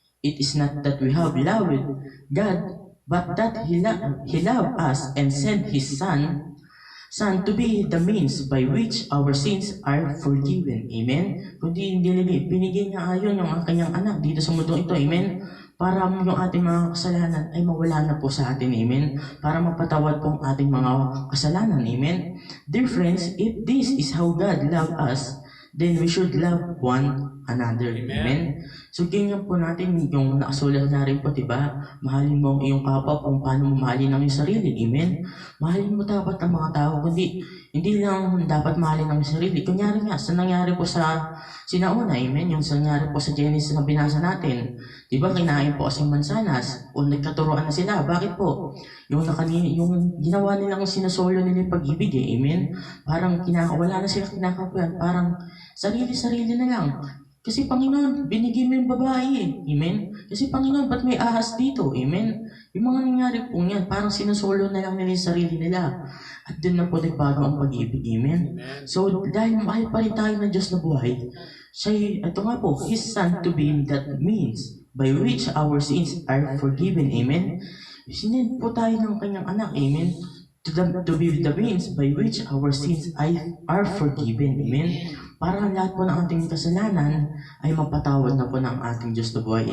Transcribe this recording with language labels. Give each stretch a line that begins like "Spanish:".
English: It is not that we have loved God, but that He loved us and sent His Son to be the means by which our sins are forgiven. Amen?
Filipino: Kundi binigyan niya ayon yung kanyang anak dito sa mundo ito. Amen? Para yung ating mga kasalanan ay mawala na po sa atin. Amen? Para mapatawad po ang ating mga kasalanan. Amen?
English: Dear friends, if this is how God loved us, then we should love one another. Amen?
Filipino: So, ganyan po natin yung nakasulat na rin po, diba? Mahalin mo ang iyong kapwa kung paano mo mahalin ang iyong sarili. Amen? Mahalin mo dapat ang mga tao, kundi hindi lang dapat mahalin ang sarili. Kunyari nga, sa nangyari po sa sinauna, amen? Yung sa nangyari po sa Genesis na binasa natin. Diba, kinain po kasing mansanas o nagkaturoan na sila. Bakit po? Yung ginawa nilang sinusolo nila yung pag-ibig, amen? Parang wala na sila kinakapuyan. Parang sarili-sarili na lang. Kasi Panginoon, binigay mo yung babae. Amen? Kasi Panginoon, ba't may ahas dito? Amen? Yung mga nangyari po yan, parang sinusolo na lang nila yung sarili nila. At doon na po nagbago ang pag-ibig. Amen? So, dahil mahal pa rin tayo ng Diyos na buhay, siya, ito nga po,
English: His Son to be that means by which our sins are forgiven.
Filipino: Amen? Sinend po tayo ng kanyang anak. Amen?
English: To be the means by which our sins are forgiven. Amen?
Filipino: Para lahat po ng ating kasalanan ay mapatawad na po ng ating Diyos na buhay.